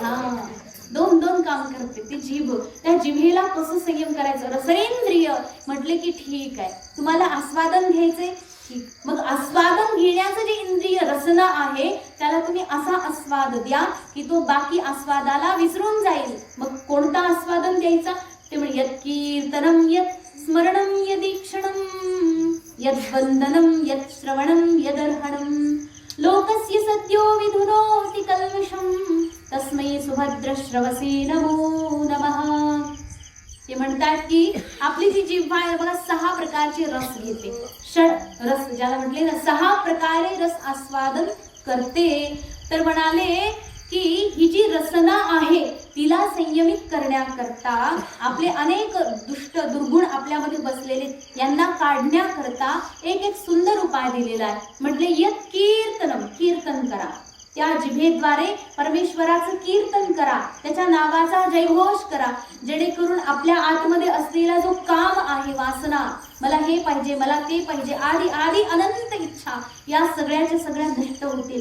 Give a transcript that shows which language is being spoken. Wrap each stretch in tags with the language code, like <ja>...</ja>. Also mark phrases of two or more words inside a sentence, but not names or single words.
<mr>हा, दोन दोन काम करते ती जीभ. त्या जिभेला कसं संयम करायचं? रसनेंद्रिय म्हटले की ठीक आहे, तुम्हाला आस्वादन घ्यायचंय, ठीक, मग आस्वादन घेण्याचं जे इंद्रिय रसना आहे त्याला तुम्ही असा आस्वाद द्या की तो बाकी आस्वादाला विसरून जाईल. मग कोणता आस्वादन द्यायचा ते म्हणजे</mr> <sa>यत् कीर्तनम, यत् स्मरणम, यदीक्षणम, यत् वंदनम, यत् श्रवणम, यदर्हणम, लोकस्य सद्यो विधुनोति कल्मषम, तस्मै सुभद्र श्रवसे नमो नमः.</sa> <mr>ते म्हणतात की आपली जी जिव्हा आहे बघा, 6 प्रकारचे रस घेते, षड रस ज्याला म्हटले ना, 6 प्रकारे रस आस्वादन करते. तर म्हणाले की ही जी रसना आहे तिला संयमित करण्याकरता, आपले अनेक दुष्ट दुर्गुण आपल्यामध्ये बसलेले यांना काढण्याकरता एक एक सुंदर उपाय दिलेला आहे.</mr> <sa>म्हटले यत् कीर्तनम,</sa> <mr>कीर्तन करा. त्या जिभेद्वारे परमेश्वराचं कीर्तन करा, त्याच्या नावाचा जयघोष करा, जेणेकरून आपल्या आतमध्ये असलेला जो काम आहे, वासना, मला हे पाहिजे, मला ते पाहिजे, आदी आदी अनंत इच्छा, या सगळ्याच्या सगळ्या नष्ट होतील.</mr>